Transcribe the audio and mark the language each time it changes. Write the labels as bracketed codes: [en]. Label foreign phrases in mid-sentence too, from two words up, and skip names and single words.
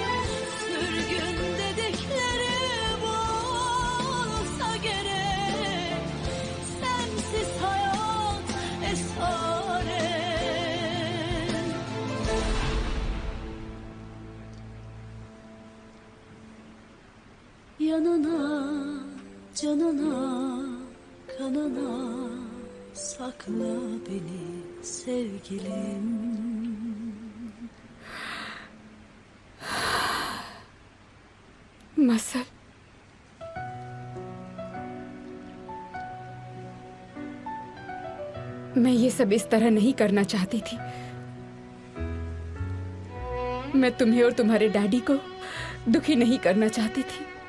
[tr] Sürgün dedikleri bu olsa gerek, sensiz hayat esaret. Yanına, canına, kanına sakla beni sevgilim. [hi] मसल, मैं ये सब इस तरह नहीं करना चाहती थी। मैं तुम्हें और तुम्हारे डैडी को दुखी नहीं करना चाहती थी।